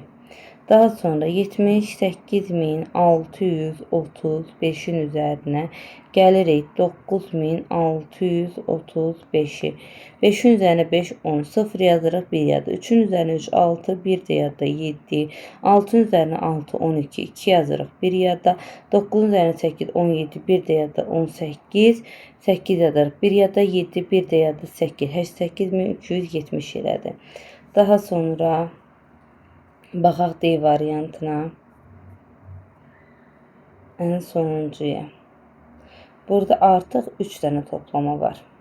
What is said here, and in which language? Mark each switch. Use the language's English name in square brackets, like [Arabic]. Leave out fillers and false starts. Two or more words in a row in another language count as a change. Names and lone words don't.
[Azerbaijani] Daha sonra 78.635'in üzerine gəlirik 9635'i. 5'in üzerine 5, 10, 0 yazırıq, 1 yadda. 3'ün üzerine 3, 6, 1 de yadda 7. 6'ın üzerine 6, 12, 2 yazırıq, 1 yadda. 9'un üzerine 8, 17, 1 de yadda 18. 8 yazırıq, 1 yadda, 7, 1 de yadda 8. 8370 elədi. Daha sonra baxaq D variantına. [Turkish] En sonuncuya. [Azerbaijani] Burada artıq 3 dənə toplama var.